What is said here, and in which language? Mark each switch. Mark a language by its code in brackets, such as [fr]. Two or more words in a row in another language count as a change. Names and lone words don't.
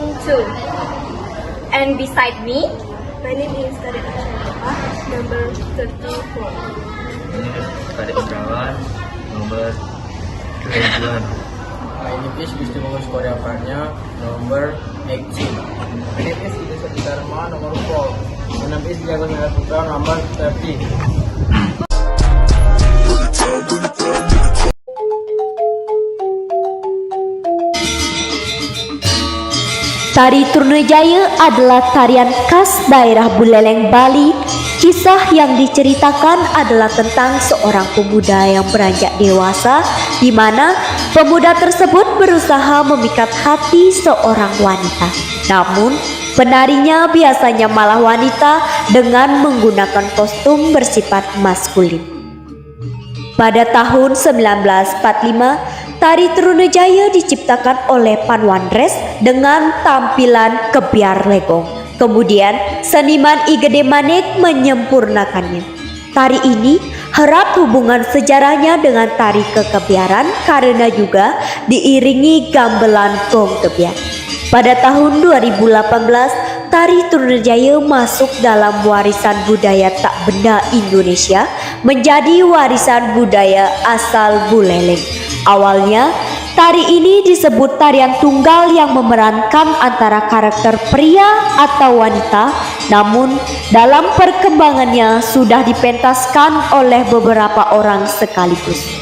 [en] And beside me, my name is Kadek Asyarapa, number 34. [id] Kadek Indrawan, nomor 21. [en] My name is Gusti Bagus Koreapannya, nomor 18. My name is Idris Dharma, nomor 4. My name is Diago Putra, nomor 30. [id] Tari Trunajaya adalah tarian khas daerah Buleleng, Bali. Kisah yang diceritakan adalah tentang seorang pemuda yang beranjak dewasa, di mana pemuda tersebut berusaha memikat hati seorang wanita. Namun, penarinya biasanya malah wanita dengan menggunakan kostum bersifat maskulin. Pada tahun 1945, tari Trunajaya diciptakan oleh Panwandres dengan tampilan kebiar legong. Kemudian, seniman Igede Manik menyempurnakannya. Tari ini erat hubungan sejarahnya dengan tari kekebiaran karena juga diiringi gamelan gong kebiar. Pada tahun 2018, tari Trunajaya masuk dalam warisan budaya tak benda Indonesia menjadi warisan budaya asal Buleleng. Awalnya, tari ini disebut tarian tunggal yang memerankan antara karakter pria atau wanita, namun dalam perkembangannya sudah dipentaskan oleh beberapa orang sekaligus.